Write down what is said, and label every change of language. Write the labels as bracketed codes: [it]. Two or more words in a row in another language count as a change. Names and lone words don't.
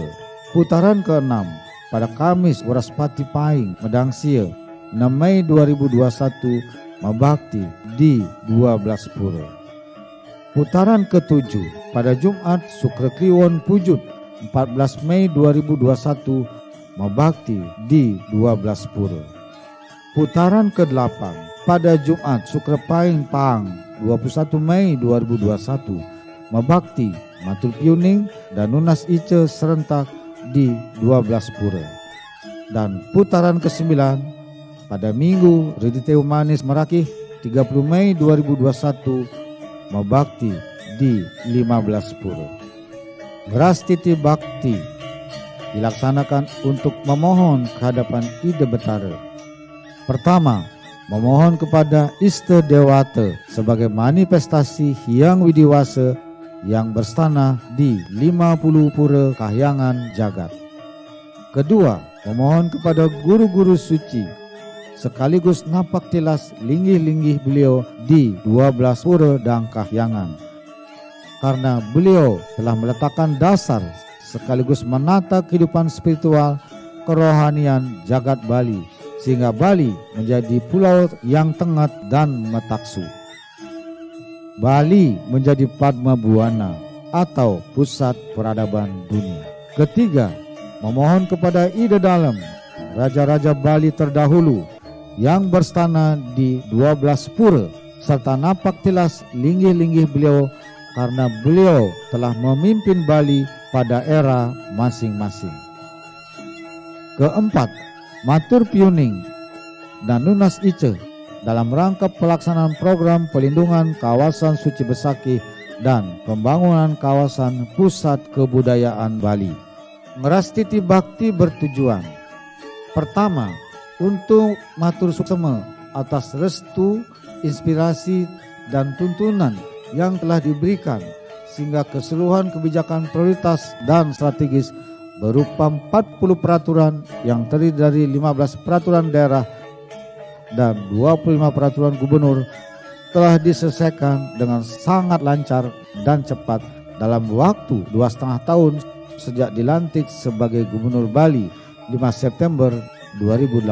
[id] Putaran keenam pada Kamis Waraspati Paing Medangsia 6 Mei 2021 Mabakti di 12 pura. Putaran ketujuh pada Jumat Sukra Kliwon Pujut 14 Mei 2021 Mabakti di 12 pura. Putaran ke-8 pada Jumat Sukra Paing Pang 21 Mei 2021 Mabakti Matul Piuning dan Nunas Ice serentak di 12 pura. Dan putaran ke-9 pada Minggu Redite Umanis Merakih 30 Mei 2021 Mabakti di 15 pura. Ngeras titi bakti dilaksanakan untuk memohon kehadapan Ida Betara. Pertama, memohon kepada Ista Dewata sebagai manifestasi Hyang Widiwasa yang berstana di 50 pura kahyangan jagat. Kedua, memohon kepada guru-guru suci sekaligus napak tilas linggih-linggih beliau di 12 pura dan kahyangan, karena beliau telah meletakkan dasar sekaligus menata kehidupan spiritual kerohanian jagat Bali sehingga Bali menjadi pulau yang tengah dan metaksu. Bali menjadi Padma Buana atau pusat peradaban dunia. Ketiga, memohon kepada Ida Dalem, raja-raja Bali terdahulu yang berstana di 12 pura serta napak tilas linggih-linggih beliau karena beliau telah memimpin Bali pada era masing-masing. Keempat, Matur Piuning dan Nunas Ice dalam rangka pelaksanaan program pelindungan kawasan suci Besakih dan pembangunan kawasan pusat kebudayaan Bali. Ngeras titi bakti bertujuan pertama, untuk [ban] matur suksema [id] atas restu, inspirasi dan tuntunan yang telah diberikan sehingga keseluruhan kebijakan prioritas dan strategis berupa 40 peraturan yang terdiri dari 15 peraturan daerah dan 25 peraturan gubernur telah diselesaikan dengan sangat lancar dan cepat dalam waktu 2,5 tahun sejak dilantik sebagai Gubernur Bali 5 September 2018.